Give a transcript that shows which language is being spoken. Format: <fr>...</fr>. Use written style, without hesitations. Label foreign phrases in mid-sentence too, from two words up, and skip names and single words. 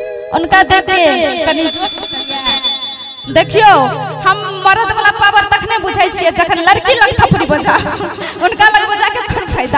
<mai>उनका देख के कनी देखियो हम मर्द वाला पावर तखने बुझाई छियै जखन लड़की लग थपड़ी बजा उनका लग बजा के कोन फायदा।</mai>